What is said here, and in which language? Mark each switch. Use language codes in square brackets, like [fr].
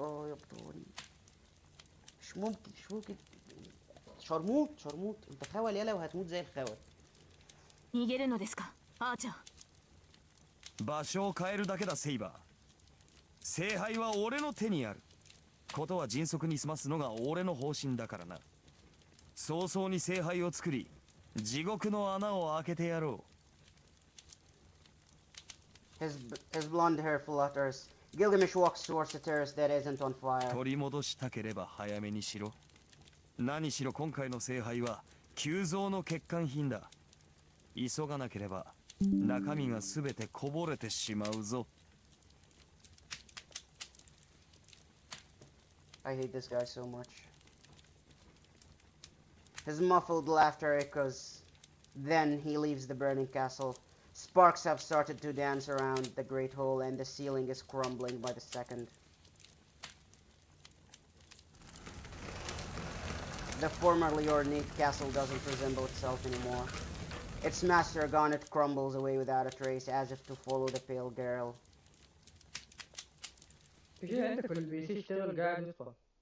[ar] يا بطولي مش ممكن مش ممكن. شرموط شرموط انت خول يالا وهتموت زي الخول. [ja] 逃げるのですか、アーチャー。場所を変えるだけだ、セイバー。聖杯は俺の手にある。ことは迅速に済ますのが俺の方針だからな。早々に聖杯を作り、地獄の穴を開けてやろう。 [en] His blonde hair flutters. Gilgamesh walks towards the terrace that isn't on fire. [ja] 取り戻したければ早めにしろ。何しろ今回の聖杯は急増の欠陥品だ。急がなければ中身がすべてこぼれてしまうぞ。 [en] I hate this guy so much. His muffled laughter echoes. Then he leaves the burning castle. Sparks have started to dance around the great hole and the ceiling is crumbling by the second. The formerly ornate castle doesn't resemble itself anymore. Its master Garnet crumbles away without a trace as if to follow the pale girl. [ar] في عندك في البي سي اشتغل قاعد يطفى.